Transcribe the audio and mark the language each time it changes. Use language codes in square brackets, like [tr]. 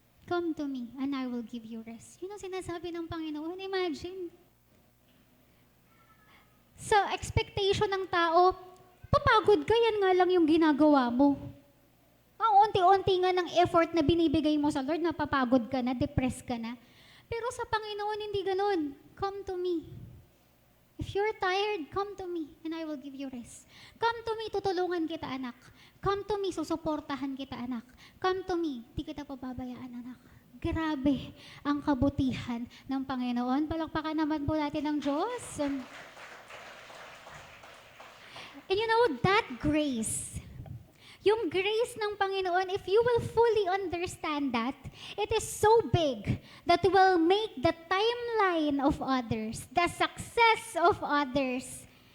[en] Come to me and I will give you rest. [tl] Yun ang sinasabi ng Panginoon. [en] Imagine. [tl] Sa expectation ng tao, papagod ka, yan nga lang yung ginagawa mo. Ang unti-unti nga ng effort na binibigay mo sa Lord, napapagod ka na, depressed ka na. Pero sa Panginoon, hindi ganun. [en] Come to me. If you're tired, come to me and I will give you rest. Come to me, [tl] tutulungan kita, anak. Come to me, susuportahan kita, anak. [en] Come to me, [tl] di kita pababayaan, anak. Grabe ang kabutihan ng Panginoon. Palakpakan naman po natin ng Diyos. [en] And you know, that grace, [tl] yung grace ng Panginoon, [en] if you will fully understand that, it is so big that will make the timeline of others, the success of others.